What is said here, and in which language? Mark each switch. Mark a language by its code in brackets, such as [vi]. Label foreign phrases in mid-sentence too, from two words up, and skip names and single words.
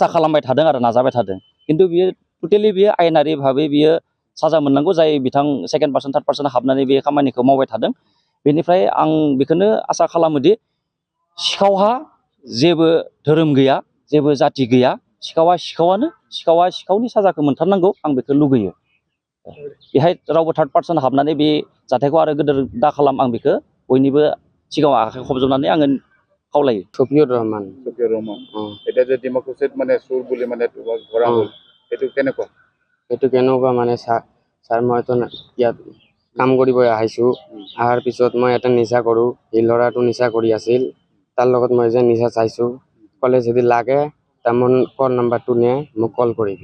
[brx] खालामबाय थादों आरो नाजाबाय थादों खिन्थु बियो टटेलि बियो आयेनारि भाबै बियो साजा मोननांगौ जाय बिथां [en] second person third person [brx] हाबनानै बे खामानिखौ मावबाय थादों बेनिफ्राय आं बेखौनो आसा खालामोदि सिखावहा जेबो धोरोम गैया जेबो जाति गैया सिखावा सिखावनि साजाखौ मोनथारनांगौ आं बेखौ लुगैयो बेहाय रावबो [en] third person [brx] हाबनानै बे जाथायखौ आरो गोदोर दा खालाम आं बेखौ बयनिबो सिगाङाव आखाइ खबजबनानै आङो খাওলাই [as] শফিউর রহমান এটা যে ডিমাকুছিত মানে চোৰ বুলি মানে ধৰা হ'ল এইটো কেনেকুৱা এইটো কেনেকুৱা মানে ছাৰ মইতো ইয়াত কাম কৰিব আহিছোঁ অহাৰ পিছত মই এটা নিচা কৰোঁ এই ল'ৰাটো নিচা কৰি আছিল তাৰ লগত মই যে নিচা চাইছোঁ ক'লে যদি লাগে তাৰ মোৰ কল নাম্বাৰটো নে মোক কল কৰিবি